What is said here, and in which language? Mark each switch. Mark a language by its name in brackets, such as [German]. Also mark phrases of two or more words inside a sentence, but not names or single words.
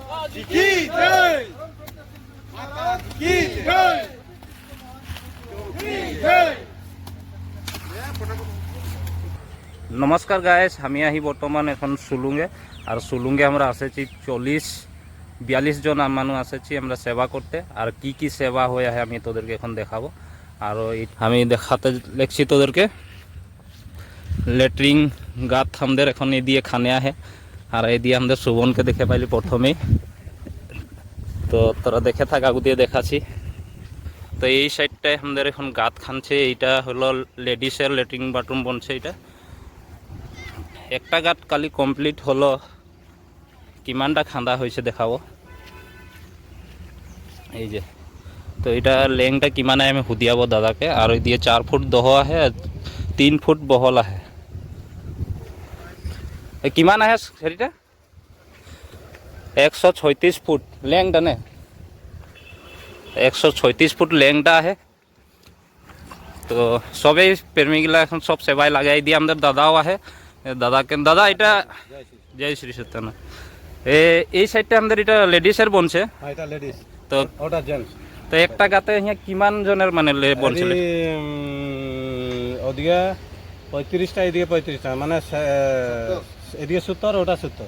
[Hindi] जी की जय, माता की जय, की जय। [Bangla] নমস্কার গাইস, আমি আহি বর্তমান এখন সুলুঙ্গে। আর সুলুঙ্গে আমরা আসেছি 40-42 জন মানুষ আসেছি আমরা সেবা করতে। আর কি কি সেবা হয়ে আছে আমি তোদেরকে এখন দেখাবো। আর আমি দেখাতে লেখছি তোদেরকে লেট্রিন গাত আমাদের এখন এই দিয়ে খানে আহে। আর এই দিয়ে আমাদের সুবনকে দেখে পাইলি প্রথমেই, তো তোরা দেখে থাক, আগু দিয়ে দেখাচ্ছি। তো এই সাইডটায় আমাদের এখন গাত খানছে। এইটা হলো লেডিসের [English] latrine bathroom [Bangla] বনছে। এটা একটা গাত কালি কমপ্লিট হলো, কিমানটা খান্দা হয়েছে দেখাবো। এই যে, তো এটা লেংটা কিমান আহে আমি সুধিয়াব দাদাকে। আর ওই দিয়ে 4 ফুট দহ আহে, 3 ফুট বহল আহে। কিমান আহে সেটা? 136 ফুট লেংটা নে, 136 ফুট লেংটা আহে। তো সবেই প্রেমীগুলা এখন সব সেবায় লাগাই দিয়ে আমাদের দাদাও আহে। দাদাকে দাদা এটা জয় শ্রী সত্যান। এই সাইডটা আমাদের এটা লেডিসের বনছে। এটা লেডিস, তো ওটা জেন্টস। তো একটা গাতে ইয়া কিমান জনের মানে বনছিল? ওদিকে 35টা, এদিকে 35টা, মানে এদিকে 70, ওটা 70।